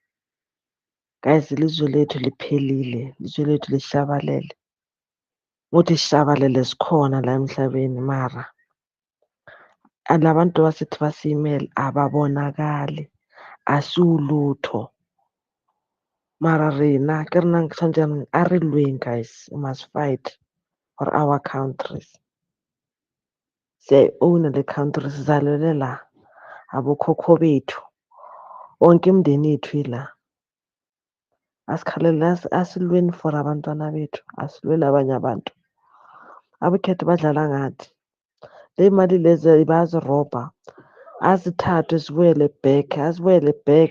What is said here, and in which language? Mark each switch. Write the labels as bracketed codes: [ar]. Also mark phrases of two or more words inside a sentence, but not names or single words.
[zu] Guys, ilizwe lethu liphelile, ilizwe lethu lihlabalele. Ukuthi sihlabalele sikhona la emhlabeni mara la bantu basithi basiyimele ababonakali, asiwulutho. [st] Mara rena ke rena tshwantseng a re lweng guys, [en] we must fight for our countries. [zu] Siyayi-own le country, sizalele la abokhokho bethu, wonke imindeni yethu ila. Asikhalele asilweni for abantwana bethu, asilweni abanye abantu. Abakhethe badlala ngathi le mali lezi bayazirobha, azithathwe zibuyele back, azibuyele back.